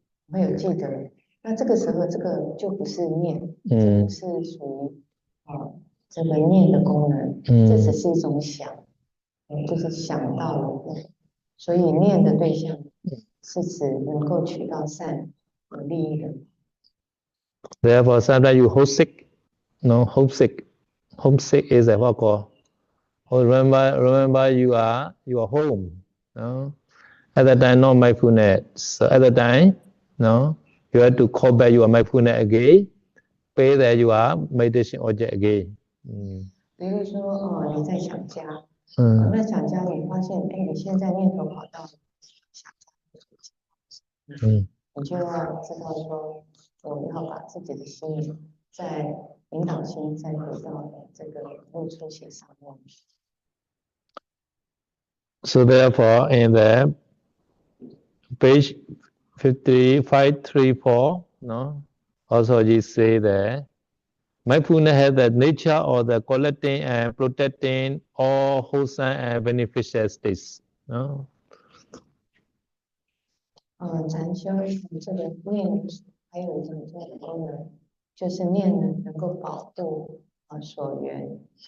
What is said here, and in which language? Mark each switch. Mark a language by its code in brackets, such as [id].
[zh] 会有记得，那这个时候这个就不是念，这不是属于这个念的功能，这只是一种想，就是想到了，所以念的对象是指能够取到善有利益的。 [en] Therefore, sometimes you homesick. No, homesick. Homesick is a what called. Oh, remember you are home. No, at that time not mindfulness. So at that time, no, you have to call back your mindfulness again. Pay that you are meditation object again. [zh] 比如说你在想家，那想家你发现，你现在念头跑到想家，你就要知道说，我要把自己的心再引导心再回到这个入出写上面。 [en] So therefore, in the page 534, no, also you say that mindfulness has the nature of the collecting and protecting all wholesome and beneficial states. No? [zh] 禅修这个念还有一种这样的功能，就是念能够保护所缘。